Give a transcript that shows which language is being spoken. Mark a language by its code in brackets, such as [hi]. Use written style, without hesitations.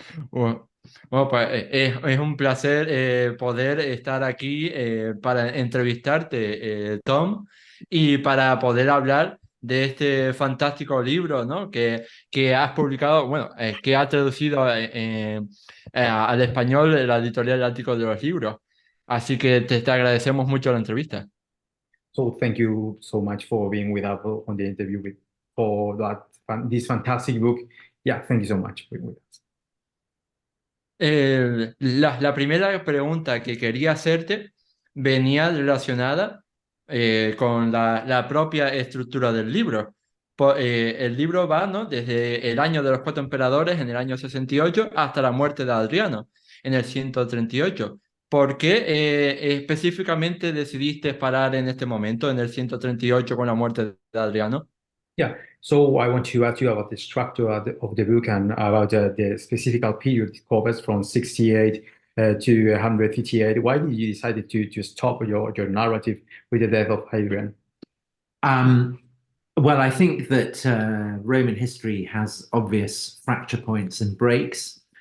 [es] Bueno, bueno, pues es un placer poder estar aquí para entrevistarte, Tom, y para poder hablar de este fantástico libro, ¿no? Que has publicado, bueno, que ha traducido al español la editorial Ático de los Libros. Así que te agradecemos mucho la entrevista. [en] So thank you so much for being with us on the interview for this fantastic book. Yeah, thank you so much for being with us. [es] La primera pregunta que quería hacerte venía relacionada con la propia estructura del libro. El libro va, ¿no? Desde el año de los cuatro emperadores, en el año 68, hasta la muerte de Adriano, en el 138. ¿Por qué específicamente decidiste parar en este momento, en el 138, con la muerte de Adriano? [en] Yeah, so I want to ask you about the structure of the book and about the specific period it covers from 68 to 158. Why did you decide to stop your narrative with the death of Hadrian? Um, well, I think that Roman history has obvious fracture points and breaks.